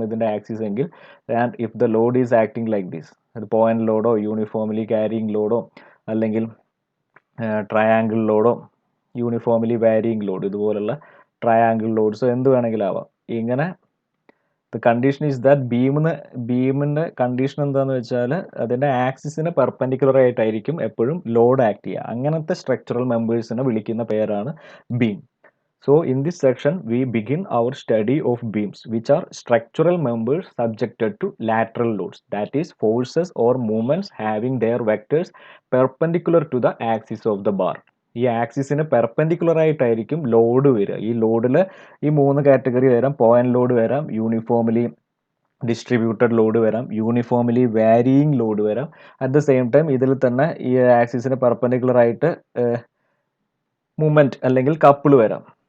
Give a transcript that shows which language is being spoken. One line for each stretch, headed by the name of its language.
Malayalam: ഇതാണ് ഇതിൻ്റെ ആക്സിസ് എങ്കിൽ,
English: and if the load is acting like this,
Malayalam: അത് പോയിന്റ് ലോഡോ യൂണിഫോംലി ക്യാരിയിങ് ലോഡോ അല്ലെങ്കിൽ ട്രയാങ്കിൾ ലോഡോ യൂണിഫോംലി വാരിയിങ് ലോഡ്, ഇതുപോലുള്ള ട്രയാങ്കിൾ ലോഡ്സ് എന്ത് വേണമെങ്കിലും ആവാം. ഇങ്ങനെ
English: the condition is that
Malayalam: ബീമിൻ്റെ condition എന്താണെന്ന് വെച്ചാൽ അതിൻ്റെ ആക്സിസിന് പെർപെൻഡിക്കുലർ ആയിട്ടായിരിക്കും എപ്പോഴും ലോഡ് ആക്ട് ചെയ്യുക. അങ്ങനത്തെ സ്ട്രക്ചറൽ മെമ്പേഴ്സിനെ വിളിക്കുന്ന പേരാണ് beam.
English: So in this section we begin our study of beams, which are structural members subjected to lateral loads, that is forces or moments having their vectors perpendicular to the axis of the bar.
Malayalam: ഈ ആക്സിസിന് perpendicular ആയിട്ടായിരിക്കും load വരിക. ഈ ലോഡിൽ ഈ 3 category വരാം. Point load വരാം, uniformly distributed load വരാം, uniformly varying load വരാം.
English: at the same time
Malayalam: ഇതിൽ തന്നെ ഈ ആക്സിസിന് പെർപെൻഡിക്കുലർ ആയിട്ട് മൂവ്മെൻറ്റ് അല്ലെങ്കിൽ കപ്പിൾ വരാം.